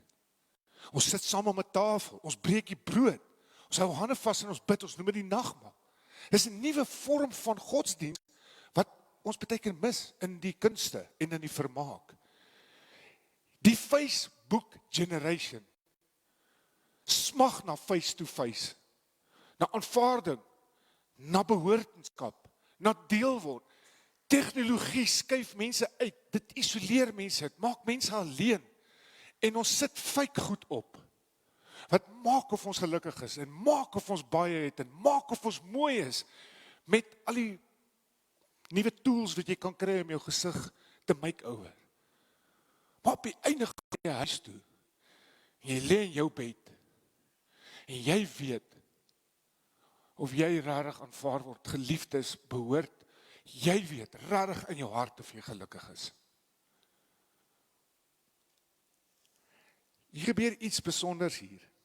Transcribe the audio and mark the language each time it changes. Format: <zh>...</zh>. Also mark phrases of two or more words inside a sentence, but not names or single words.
<af>Ons sit saam om 'n tafel, ons breek die brood, ons hou hande vas en ons bid, ons noem dit die nagmaal. Dis 'n nuwe vorm van godsdienst wat ons baie keer mis in die kunste en in die vermaak. Die</af> <en>Facebook generation</en> <af>smag na face-to-face, na aanvaarding, na behoortenskap, na deel word. Tegnologie skuif mense uit, dit isoleer mense, dit maak mense alleen, en ons sit fake goed op, wat maak of ons gelukkig is, en maak of ons baie het, en maak of ons mooi is, met al die nuwe tools wat jy kan kry om jou gesig te make-over. Maar op die einde gaan jy huis toe, en jy lê in jou bed, en jy weet, of jy rarig aanvaar word, geliefd is, behoort, jy weet rarig in jou hart of jy gelukkig is. Hier gebeur iets besonders hier.</af>